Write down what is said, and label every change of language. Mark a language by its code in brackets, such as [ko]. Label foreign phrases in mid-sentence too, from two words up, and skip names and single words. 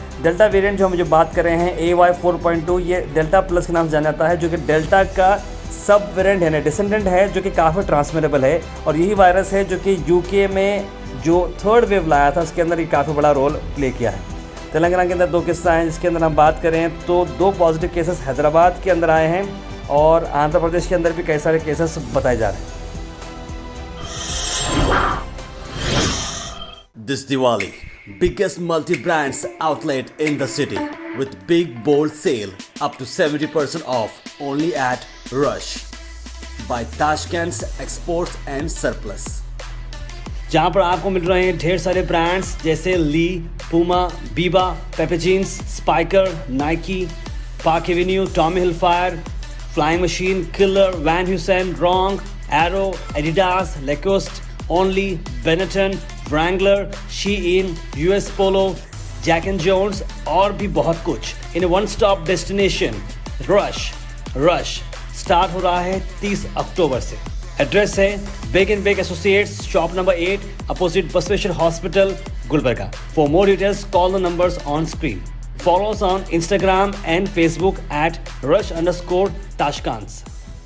[en] delta variant [hi] जो हम जो बात कर रहे हैं AY 4.2, ये डेल्टा प्लस के नाम से जाना जाता है, जो कि डेल्टा का [en] sub variant [hi] है, डिसेंडेंट है, जो कि काफ़ी ट्रांसमिटेबल है। और यही वायरस है जो कि UK में जो 3rd वेव लाया था उसके अंदर ये काफ़ी बड़ा [en] role play [hi] किया है। तेलंगाना के अंदर 2 किस्सा हैं, जिसके अंदर हम बात करें तो 2 [en] positive cases [hi] हैदराबाद के अंदर आए हैं और आंध्र प्रदेश के अंदर भी कई सारे केसेस बताए जा रहे हैं। [en] This Diwali, biggest multi-brands outlet in the city with big bold sale up to 70% off only at Rush by Tashkent's Exports and Surplus. [hi] जहाँ पर आपको मिल रहे हैं ढेर सारे ब्रांड्स जैसे ली, पूमा, बीबा, पेपे जीन्स, स्पाइकर, नाइकी, पार्क एवेन्यू, टॉमी हिलफायर, फ्लाइंग मशीन, किलर, वैन ह्यूसेन, रॉन्ग, एरो, एडिडास, लेकोस्ट, ओनली, बेनेटन, Wrangler, Shein, US Polo, Jack and Jones और भी बहुत कुछ [en] in one stop destination [hi] रश स्टार्ट हो रहा है 30 अक्टूबर से। एड्रेस है बेक एंड बेक एसोसिएट्स, [en] shop number [hi] 8 अपोजिट बसवेश्वर हॉस्पिटल, गुलबर्गा। [en] for more details call the numbers on screen. Follow us on Instagram and Facebook at rush_Tashkents.